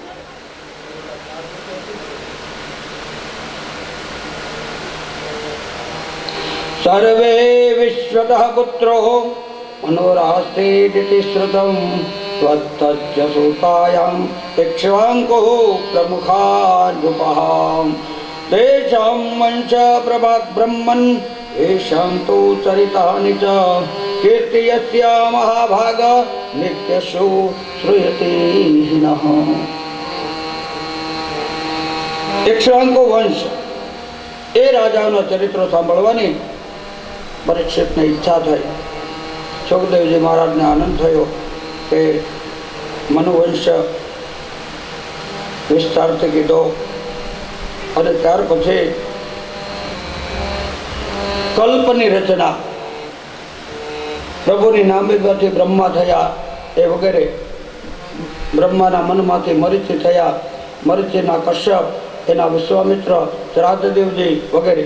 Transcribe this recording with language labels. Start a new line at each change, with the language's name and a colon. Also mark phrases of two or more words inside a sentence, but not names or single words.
Sanskrit: सर्वे विश्वतः पुत्रो मनोरास्तेति श्रुतं त्वत्तस्य सूतायां इक्ष्वाकुः प्रमुखा नृपः तेषां वंश प्रभाग બ્રહ્મन् येषां तु चरितानि च कीर्तियस्य महाभाग नित्यशो श्रूयते नः।
Gujarati: इक्ष्वाकु वंश એ રાજાઓના ચરિત્રો સાંભળવાની પરીક્ષિતને ઈચ્છા થઈ. સુખદેવજી મહારાજને આનંદ થયો કે મનુવંશ વિસ્તારથી કીધો. અને ત્યાર પછી કલ્પની રચના, પ્રભુની નાભીમાંથી બ્રહ્મા થયા એ વગેરે, બ્રહ્માના મનમાંથી મરીચી થયા, મરીચીના કશ્યપ, એના વિશ્વામિત્ર, શ્રાદ્ધદેવજી વગેરે.